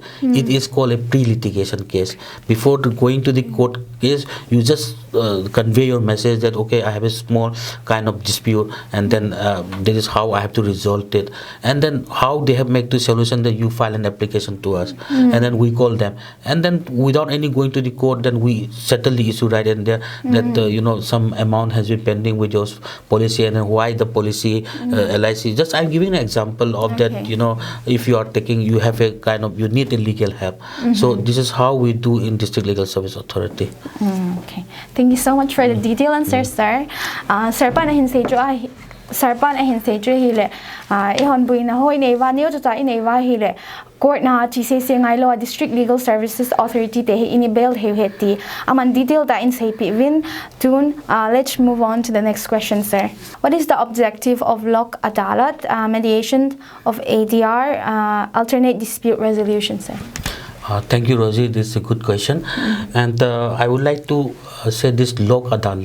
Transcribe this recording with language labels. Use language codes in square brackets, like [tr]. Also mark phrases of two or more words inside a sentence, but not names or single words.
[en] It is called a litigation case. Before going to the court case, you just convey your message that okay, I have a small kind of dispute, and then this is how I have to resolve it, and then how they have made the solution, that you file an application to us, and then we call them, and then without any going to the court, then we settle the issue right and there, that some amount has been pending with your policy, and then why the policy LIC. Just I'm giving an example of that. If you are taking, you have a kind of, you need a legal help. So this is how we do in District Legal Service Authority. Okay, thank you so much for the detailed answer, sir. Sir, [tcz] pa na hinsejo hile ihon buina hoi neiwa neo to ta ineiwa hile court na GCC ngai lo District Legal Services Authority te ini bail heti aman detail da in say win tune. [en] Let's move on to the next question, sir. What is the objective of Lok Adalat, mediation of ADR, alternate dispute resolution, sir? Thank you, Rosie. This is a good question, and I would like to say this Lok Adalat.